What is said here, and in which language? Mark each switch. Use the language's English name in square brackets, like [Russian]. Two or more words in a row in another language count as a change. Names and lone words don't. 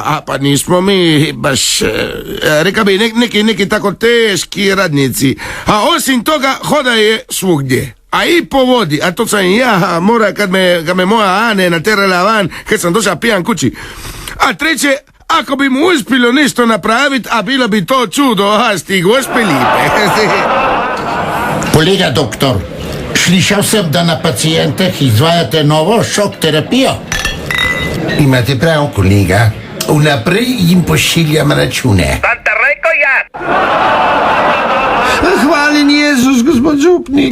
[Croatian] A pa nismo mi baš, reka bi neki tako teški radnici. A osim toga hoda je svugdje. A i po vodi, a to sam ja mora kad me moja Ane naterala van, kad sam došao pijan kući. A treće, ako bi mu uspjelo nešto napraviti, a bilo bi to čudo, asti gospe lipe. [Slovenian] Kolega doktor, slišal sem, da na pacijentih izvajate novo šok terapijo. Imate prav, kolega. Vnaprej jim pošiljam račune. [Croatian] Sam te rekao ja. [Slovenian] Hvaljen Jezus, gospod župnik.